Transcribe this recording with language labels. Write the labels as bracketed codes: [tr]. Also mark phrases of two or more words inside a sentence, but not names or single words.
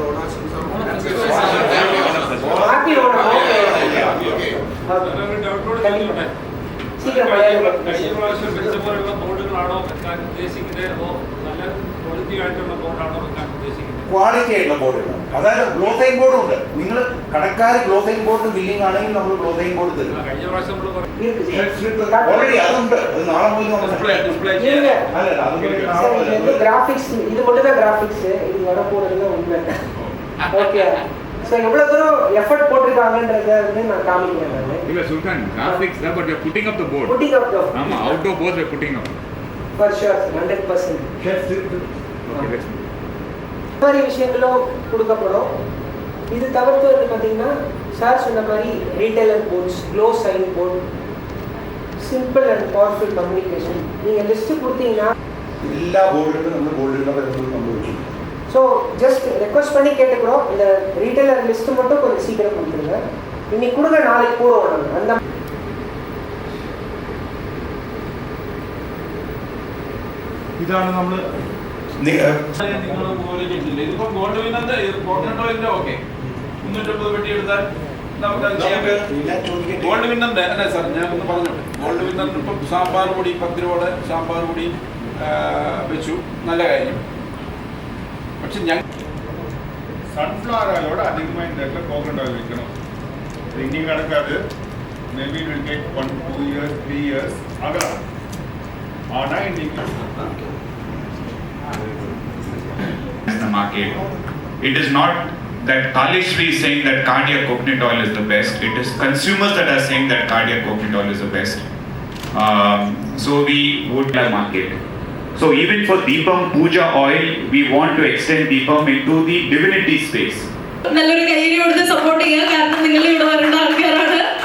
[ml] ക്വാളിറ്റി ആയിട്ടുള്ള ബോർഡുകൾ, അതായത് [en] glow sign board [ml] ഉണ്ട്. നിങ്ങൾ കടക്കാർ [en] glow sign board billing [ml] ആണെങ്കിൽ നമ്മൾ [en] glow sign board [ml] തരും. ഓൾറെഡി അതുണ്ട്. അത് നാളെ പോലും [ta] கிராஃபிக்ஸ் இது மட்டும் தான் கிராஃபிக்ஸ். இது வர போறதுல உண்மை. [en] okay, so [ta] எவ்வளவு தூரம் எஃபோர்ட் போட்டுருக்காங்கன்றத வந்து நான் காமிக்கிறேன். நான் இல்ல சுல்தான் கிராபிக்ஸ் தான், [en] but you are putting up the board. Putting up the ஆமா, outdoor boards we are putting up for sure 100%. okay, let's [ta] இந்த மாதிரி விஷயங்களும் கொடுக்கப்படும். இது தவிர்த்து வந்து பார்த்தீங்கன்னா சார் சொன்ன மாதிரி [en] retailer boards, glow sign board, simple and powerful communication. [ta] நீங்கள் லிஸ்ட்டு கொடுத்தீங்கன்னா [ml] എല്ലാ ബോർഡുകളും നമ്മൾ ബോർഡുകളുടെ വരുന്നത് നമ്മൾ വയ്ക്കും. [en] so just request [ta] பண்ணி கேட்டுக்கிறோம், இந்த [en] retailer list [ta] மட்டும் கொஞ்சம் சீக்கிரம் கொடுத்துருங்க. இன்னைக்கு கொடுங்க, நாளைக்கு போகிறோம். நாங்கள் அந்த [ml] ഇതാണ് നമ്മൾ ഇതിപ്പം ഗോൾഡ് വിന്നറിന്റെ [en] coconut oil okay [ml] 350 പെട്ടി എടുത്താൽ നമുക്ക് അത് ചെയ്യാൻ പറ്റും. ഗോൾഡ് വിന്നറിന്റെ അല്ല സാർ, ഞാൻ ഒന്ന് പറഞ്ഞോട്ടെ. ഗോൾഡ് വിന്നറിന് ഇപ്പം സാമ്പാർ പൊടി 10 രൂപയുടെ സാമ്പാർ പൊടി വെച്ചു, നല്ല കാര്യം. പക്ഷെ ഞങ്ങൾ [en] sunflower oil [ml] അധികമായി [en] coconut oil [ml] വെക്കണം. ഇന്ത്യൻ കണക്കാത് [en] maybe will take 1, 2 years, 3 years ആകണം. [ml] ആണാ ഇന്ത്യൻ [en] the market. It is not that Kalishri is saying that Cardia coconut oil is the best. It is consumers that are saying that Cardia coconut oil is the best. So we would like market. So even for Deepam Puja oil, we want to extend Deepam into the divinity space. [ml] നല്ലൊരു കൈയ്യടി കൊടുത്ത് സപ്പോർട്ട് ചെയ്യുക. കാരണം നിങ്ങൾ ഇവിടെ വരേണ്ട ആൾക്കാരാണ്.